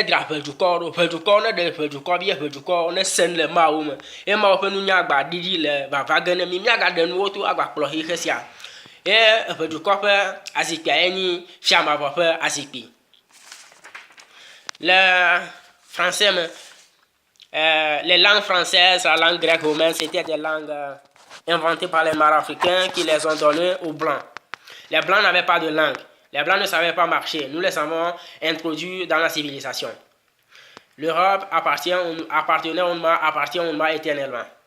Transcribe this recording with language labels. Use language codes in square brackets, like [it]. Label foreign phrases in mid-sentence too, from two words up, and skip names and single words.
[ee] dzra ʋe dukɔwo ɖo ʋe dukɔwo ne ɖe ʋe dukɔvi ye ʋe dukɔwo ne se le Mawu me eye Mawu ƒe nunya agba ɖiɖi le vava ge ne mi míagaɖe nuwo to agba kplɔ xixe sia ye ʋe dukɔ ƒe azikpia ye nyi fiamavɔ ƒe azikpi le français me [fr] les langues françaises la langue grecque romaine c'était des langues inventées par les Marocains qui les ont données aux Blancs. Les Blancs n'avaient pas de langue. Les Blancs ne savaient pas marcher. Nous les avons introduits dans la civilisation. L'Europe appartient au Noir éternellement.